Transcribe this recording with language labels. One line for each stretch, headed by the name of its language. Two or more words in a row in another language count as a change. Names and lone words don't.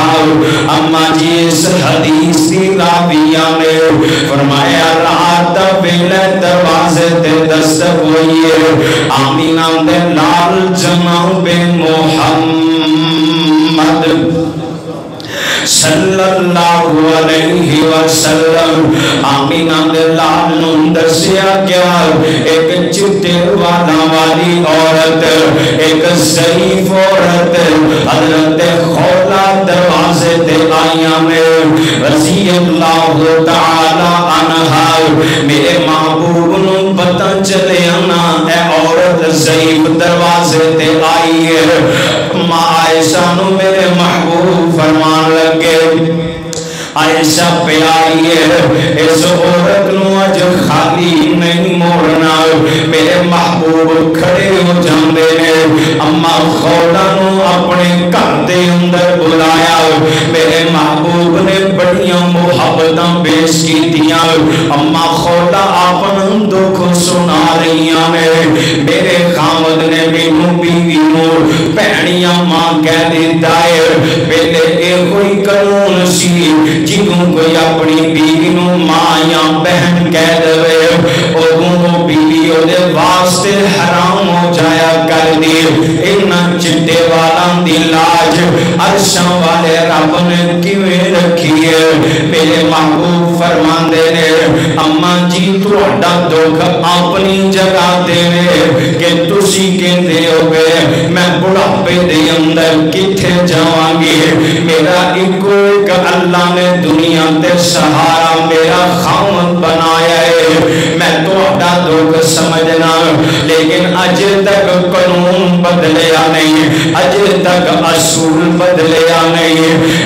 Punjabi: اما جی اس حدیث کی راویہ نے فرمایا رات ویلے دروازے تے دستک ہوئی ہے. آمینہ دے لال جناب محمد
Arabic: صلی اللہ علیہ وسلم.
Punjabi: آمینہ دے لال نوں دسیا گیا ایک چٹے والا والی عورت، ایک ضعیف عورت حضرت خولا دروازے تے آئیاں میں
Arabic: رضی اللہ تعالی عنہا.
Punjabi: میرے محبوب نوں پتہ چلے نا اے عورت ضعیف دروازے تے آئی ہے. ماں عائشہ نوں میرے محبوب فرمان لگے عائشہ پہ آئی ہے اس عورت نو اج خالی نہیں موڑنا. میرے محبوب کھڑے ہو جاندے نے. اما خولا نو اپنے گھر دے اندر بلایا. میرے محبوب نے بڑیاں محبتاں پیش کیتیاں. اما خولا اپنا دکھ سنا رہیاں نے. میرے خاوند نے مینوں بیوی نوں بہنیاں ماں کہہ دیتا ہے. پہلے اے کوئی قانون سی جنوں کوئی اپنی بیوی نوں ماں یا بہن کہہ دے او بیوی او دے واسطے حرام ہو جایا کر دی. انہاں چٹے والاں دی لاج عرشاں والے رب نے کیویں رکھی ہے. میرے محبوب فرماندے نے اما جی تہاڈا دکھ اپنی جگہ تے کہ تسی کہندے ہو گے میں بڑھاپے دے اندر کتھے جاواں گی. میرا ایک اللہ نے دنیا تے سہارا میرا خاوند بنایا ہے. میں تہاڈا دکھ سمجھنا لیکن اج تک قانون بدلیا نہیں، اج تک اصول بدلیا نہیں.